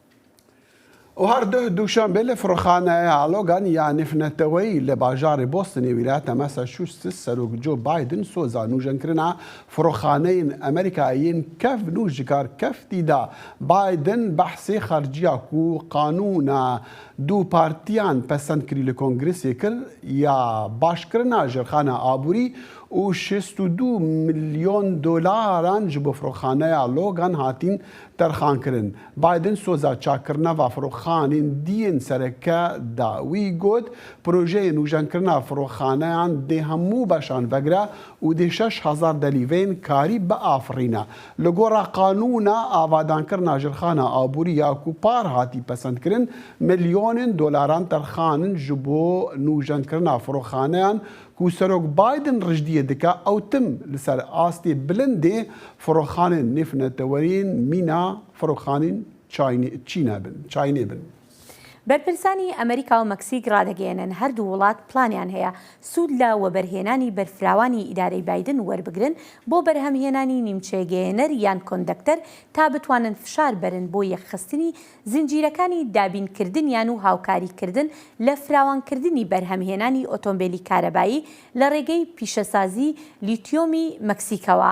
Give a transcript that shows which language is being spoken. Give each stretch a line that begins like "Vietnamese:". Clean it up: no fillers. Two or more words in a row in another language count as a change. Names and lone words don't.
Kurdish: و هەردوو دووشەمبێ لە فڕۆخانەیە ئالۆگان یانفنەتەوەی لە باژاری بۆستنی ویلایەتە مەساچوستس سەرۆک جۆ بایدن سۆزا نوژەنکردنا فڕۆخانەین ئەمریکایین کەف نوژکار کەفتیدا بایدن بەحسێ خەرجیە و قانوونە دوو پارتیان پەسەندکردی لە کۆنگرسی کرد یا باشکردنا ژێرخانە ئابووری و 62 ملیۆن دۆلاران ji bo firoxaneya logan hatin terxankirin. Biden soza çakirneva firoxanên diyên sereke da wî got projeyên nûjenkirina firoxaneyan dê hemû beşan vegire û dê 6000 delîveyên karî biafirîne. Li gora qanûna avadankirina jirxana aborî ya ku par hatî pesendkirin milyonên dolaran terxanin ji bo nûjenkirina firoxaneyan ku serok Biden rijdiye dike ew tim li ser astê bilindê firoxanên nêfnetewerîn mîna firoxanên çaynê bin.
Central Kurdish: بەرپرسانی ئەمریکا و مەکسیک ڕادەگەێنن هەردوو وڵات پلانیان هەیە سوود لە وەبەرهێنانی بەرفراوانی ئیدارەی بایدن وەربگرن بۆ بەرهەمهێنانی نیمچێگەێنەر یان کۆندەکتەر تا بتوانن فشار بەرن بۆ یەکخستنی زنجیرەکانی دابینکردنیان و هاوکاریکردن لە فراوانکردنی بەرهەمهێنانی ئۆتۆمبیلی کارەبایی لە ڕێگەی پیشەسازی لیتیۆمی مەکسیکەوە.